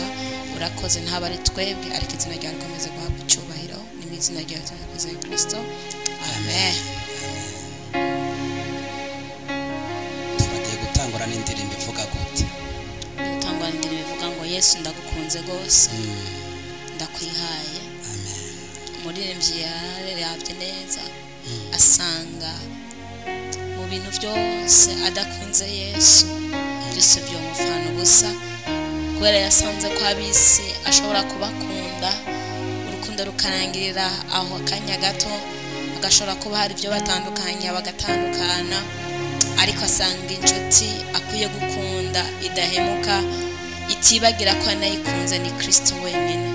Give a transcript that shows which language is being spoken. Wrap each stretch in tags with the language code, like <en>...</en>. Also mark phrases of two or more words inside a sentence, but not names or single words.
<rn>Urakoze ntabari twebwe ariko izina ryawe rikomeze guhabwa icubahiro ni mu izina rya Yesu Kristo, amen. Tugiye gutangura n'indirimbo ivuga gute? Gutangura n'indirimbo ivuga ngo Yesu ndagukunze gose ndakwihaye. Amen. Umuririmbyi yarabye neza asanga mu bintu byose adakunze Yesu byose byomufana ubusa, kubera yasanze ko abisi ashobora kubakunda urukundo rukarangirira aho akanya gato, agashobora kuba hari ibyo batandukanye bagatandukana, ariko asanga inshuti akwiye gukunda ikunda idahemuka itibagira ko anayikunze ni Kristo wenyine.</rn>